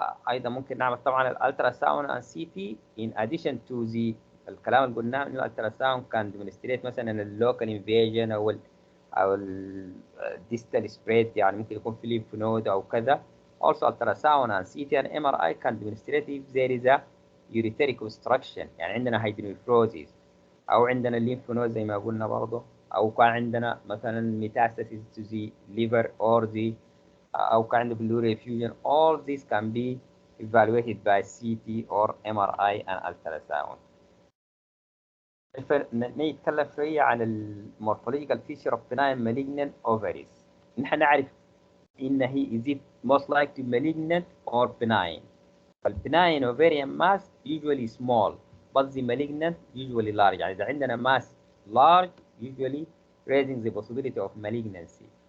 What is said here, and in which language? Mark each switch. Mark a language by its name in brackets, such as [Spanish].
[Arabic] ايضا ممكن نعمل طبعا الالترا ساوند ان سي تي [English] in addition to [Arabic] ذي الكلام اللي قلناه انه الالترا ساوند كان ديمونستريت مثلا اللوكال انفيجن او الديستال سبريد يعني ممكن يكون في ليمف نود او كذا. [English] Also ultrasound and CT and MRI can demonstrate if there is a ureteric obstruction [Arabic] يعني عندنا [English] hydronephrosis [Arabic] او عندنا الليمف نود زي ما قلنا برضه او كان عندنا مثلا [English] metastasis to the liver or the [Arabic] او كان عندنا [English] pleural effusion. All these can be evaluated by CT or MRI and ultrasound. [Arabic] نتكلم شوية عن المورفولوجيكال فيشر اوف [English] benign malignant ovaries. [Arabic] نحن نعرف إن هي [English] is it most likely malignant or benign. فالbenign ovarian mass usually small but the malignant usually large. [Arabic] يعني إذا عندنا [English] mass large usually raising the possibility of malignancy.